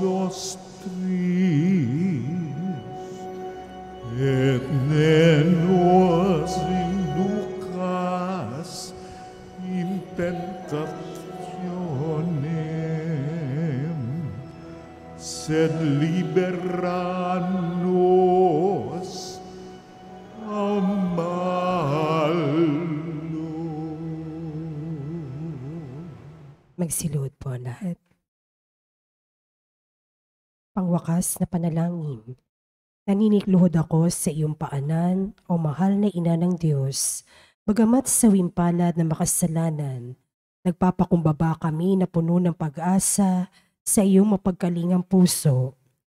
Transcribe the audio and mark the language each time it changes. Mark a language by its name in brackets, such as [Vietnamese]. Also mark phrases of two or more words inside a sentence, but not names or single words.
[Latin] nostris, et ne nos inducas in tentationem, sed libera nos a malo. [Filipino] Magsilod po ang lahat. Pangwakas na panalangin. Naninikluhod ako sa iyong paanan, o mahal na ina ng Diyos. Bagamat sa wimpalad na makasalanan, nagpapakumbaba kami na puno ng pag-asa sa iyong mapagkalingang puso.